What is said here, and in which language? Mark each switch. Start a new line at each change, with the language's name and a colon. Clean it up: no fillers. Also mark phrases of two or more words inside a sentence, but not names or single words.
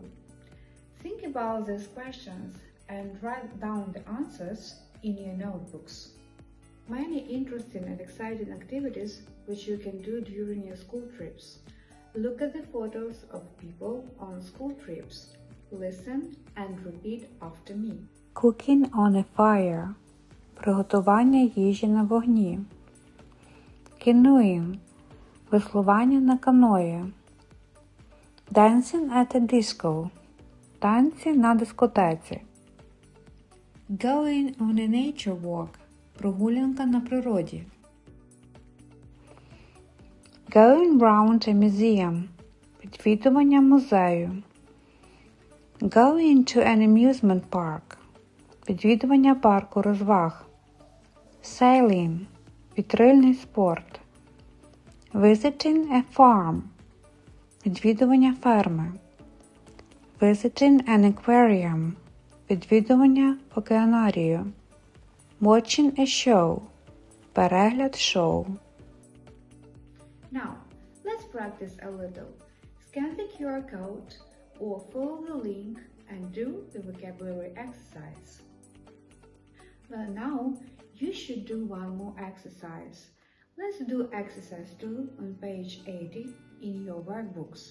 English: Think about these questions and write down the answers in your notebooks. Many interesting and exciting activities which you can do during your school trips. Look at the photos of people on school trips. Listen and repeat after me. Cooking on a fire.
Ukrainian: Приготування їжі на вогні. Canoeing. Веслування на каної.
English: Dancing at a disco.
Ukrainian: Танці на дискотеці.
English: Going on a nature walk.
Ukrainian: Прогулянка на природі.
English: Going round a museum.
Ukrainian: Відвідування музею.
English: Going to an amusement park.
Ukrainian: Відвідування парку розваг. Sailing – вітрильний спорт.
English: Visiting a farm –
Ukrainian: відвідування ферми.
English: Visiting an aquarium –
Ukrainian: відвідування океанарію.
English: Watching a show –
Ukrainian: перегляд шоу.
English: Now, let's practice a little. Scan the QR code or follow the link and do the vocabulary exercise. Well, now you should do one more exercise. Let's do exercise 2 on page 80 in your workbooks.